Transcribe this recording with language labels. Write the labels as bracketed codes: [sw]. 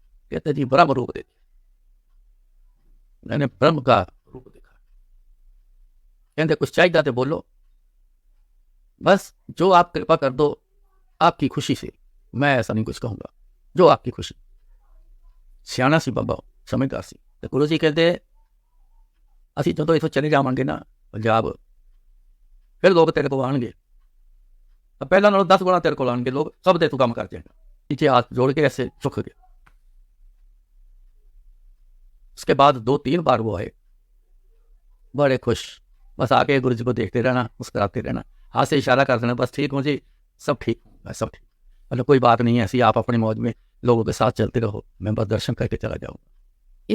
[hi] कहते जी ब्रह्म रूप देखा, मैंने ब्रह्म का रूप देखा। कहते कुछ चाहिए तो बोलो, बस जो आप कृपा कर दो आपकी खुशी से, मैं ऐसा नहीं कुछ कहूँगा, जो आपकी खुशी। [pa] सियाना सी बाबा, समझदार सी। [hi] तो गुरु जी कहते [pa] ਅਸੀਂ ਜਦੋਂ ਇੱਥੋਂ ਚਲੇ ਜਾਵਾਂਗੇ ਨਾ ਪੰਜਾਬ, ਫਿਰ ਲੋਕ ਤੇਰੇ ਕੋਲ ਆਣਗੇ, ਪਹਿਲਾਂ ਨਾਲੋਂ 10 ਗੁਣਾ [hi] तेरे को आएंगे लोग, सब दे तू काम कर जाएगा। नीचे हाथ जोड़ के ऐसे झुक गया। उसके बाद 2-3 बार वो आए, बड़े खुश, बस आके गुरु जी को देखते रहना, मुस्कुराते रहना, हाथ से इशारा कर देना, बस ठीक हूँ जी, सब ठीक हूँ, सब ठीक, मतलब कोई बात नहीं है ऐसी, आप अपनी मौज में लोगों के साथ चलते रहो, मैं बस दर्शन करके चला जाऊँगा।